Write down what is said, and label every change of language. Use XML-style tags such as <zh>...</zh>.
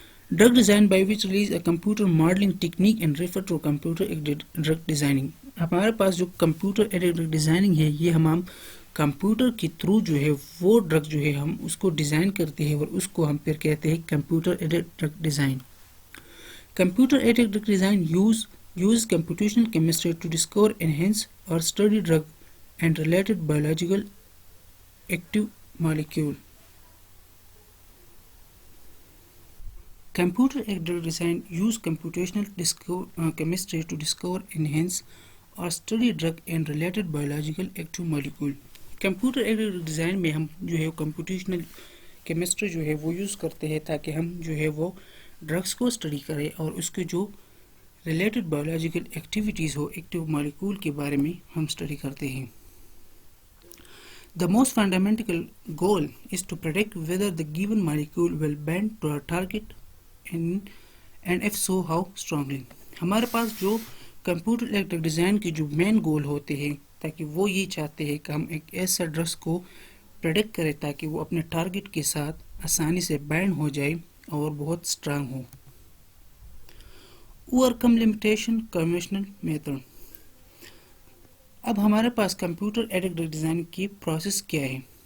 <en>Drug design by which release a computer modelling technique and refer to computer aided drug designing.</en> <ur>ہمارے پاس جو computer added drug designing ہے یہ ہم computer کے through جو ہے وہ ڈرگ جو ہے ہم اس کو ڈیزائن کرتے ہیں اور اس کو ہم پھر کہتے ہیں computer added drug design.</ur> <en>Computer aided drug design use computational chemistry to discover, enhance or study drug and related biological active molecule. Computer-aided drug design use computational chemistry to discover, enhance or study drug and related biological active molecule.</en> <ur>Computer-aided drug design میں ہم جو ہے computational chemistry جو ہے وہ use کرتے ہیں تاکہ ہم جو ہے وہ ڈرگس کو اسٹڈی کریں اور اس کے جو ریلیٹڈ بایولوجیکل ایکٹیویٹیز ہو, ایکٹیو مالیکول کے بارے میں ہم اسٹڈی کرتے ہیں.</ur> <en>The most fundamental goal is to predict whether the given molecule will bind to a target and if so how strongly.</en> <ur>ہمارے پاس جو کمپیوٹر ایڈڈ ڈیزائن کے جو مین گول ہوتے ہیں تاکہ وہ یہ چاہتے ہیں کہ ہم ایک ایسا ڈرگس کو پریڈکٹ کریں تاکہ وہ اپنے ٹارگٹ کے ساتھ آسانی سے بائنڈ ہو جائے اور بہت اسٹرانگ ہو.</ur> <en>Overcome limitation conventional method.</en> <ur>اب ہمارے پاس کمپیوٹر ایڈڈ ڈرگ ڈیزائن کی پروسیس کیا ہے.</ur>